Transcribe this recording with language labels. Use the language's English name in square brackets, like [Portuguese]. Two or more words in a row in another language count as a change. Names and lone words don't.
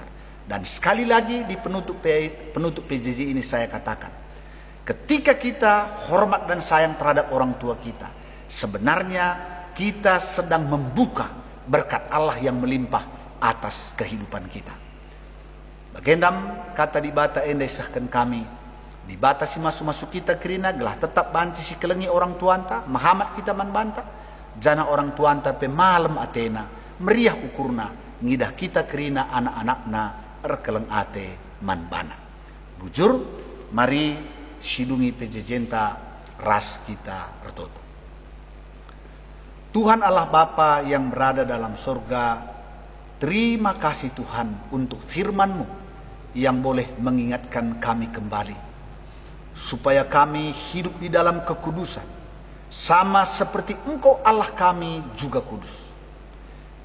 [Indonesian] Dan sekali lagi di penutup PJJ ini saya katakan, ketika kita hormat dan sayang terhadap orang tua kita, sebenarnya kita sedang membuka berkat Allah yang melimpah atas kehidupan kita. [Batak Karo] Bagendam kata di bata ende sahkan kami, di bata si masuk-masuk kita kerina gelah tetap banci si kelengi orang tuanta, mahamat kita man banta, jana orang tuanta pe malam atena, meriah ukurna, ngidah kita kerina anak-anakna erkeleng ate man bana. Bujur, mari sidungi pejejenta ras kita ertoto. [Indonesian] Tuhan Allah Bapa yang berada dalam surga, terima kasih Tuhan untuk firman-Mu yang boleh mengingatkan kami kembali, supaya kami hidup di dalam kekudusan, sama seperti Engkau Allah kami juga kudus.